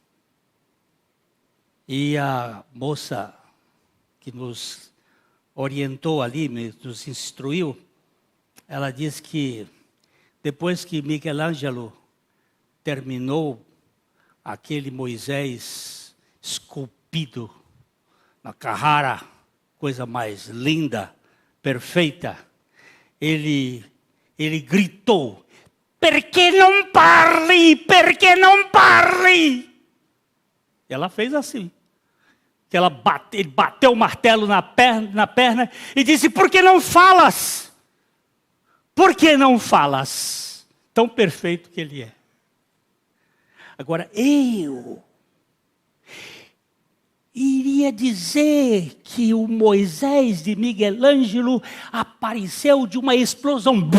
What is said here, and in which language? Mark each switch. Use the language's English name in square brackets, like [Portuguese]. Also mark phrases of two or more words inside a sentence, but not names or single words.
[Portuguese] E a moça que nos orientou ali, nos instruiu, ela disse que depois que Michelangelo terminou aquele Moisés esculpido na Carrara, coisa mais linda, perfeita, ele gritou: [Italian] "Perché non parli? Perché non parli?" [Portuguese] Ela fez assim. Ele bateu o martelo na perna e disse: "Por que não falas? Por que não falas?" Tão perfeito que ele é. Agora, eu iria dizer que o Moisés de Michelangelo apareceu de uma explosão.